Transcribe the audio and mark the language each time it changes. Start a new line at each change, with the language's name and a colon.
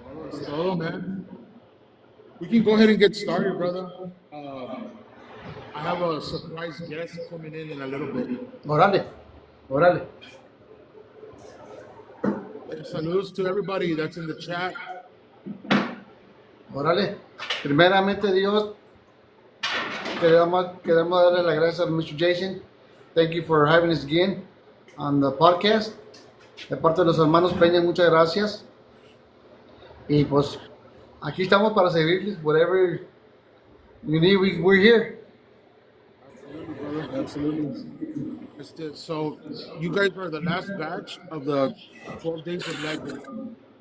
English: That's all, man. We can go ahead and get started, brother. I have a surprise guest coming in a little bit.
Spanish: Órale. Órale. Saludos
English: to everybody that's in the chat.
Spanish: Órale. Primeramente, Dios, queremos darle las gracias a Mr. Jason.
English: Thank you for having us again on the podcast.
Spanish: De parte de los hermanos Peña, muchas gracias. Y pues, aquí estamos para servirles.
English: Whatever you need, we're here. Absolutely, brother. Absolutely. So, you guys are the last batch of the 12 Days of Legend.